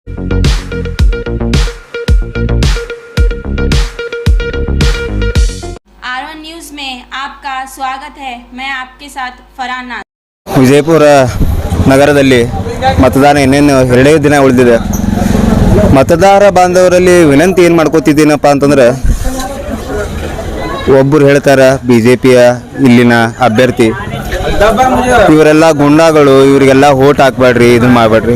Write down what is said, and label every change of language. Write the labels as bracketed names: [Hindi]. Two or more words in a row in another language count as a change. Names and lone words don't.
[Hindi] R1 न्यूज़ में आपका स्वागत है। मैं आपके साथ फरहान नाज़। [Kannada] ವಿಜಯಪುರ ನಗರದಲ್ಲಿ ಮತದಾನ ಇನ್ನೇನು 2 ದಿನ ಉಳಿದಿದೆ. ಮತದಾರ ಬಾಂಧವರಲ್ಲಿ ವಿನಂತಿ ಏನು ಮಾಡ್ಕೋತಿದ್ದೀನಪ್ಪ ಅಂತಂದ್ರೆ, ಒಬ್ಬರು ಹೇಳ್ತಾರೆ BJPಯ ಇಲ್ಲಿನ ಅಭ್ಯರ್ಥಿ ಇವರೆಲ್ಲ ಗುಂಡಾಗಳು, ಇವರಿಗೆಲ್ಲ ಓಟ್ ಹಾಕ್ಬೇಡ್ರಿ, ಇದನ್ನ ಮಾಡಬೇಡ್ರಿ.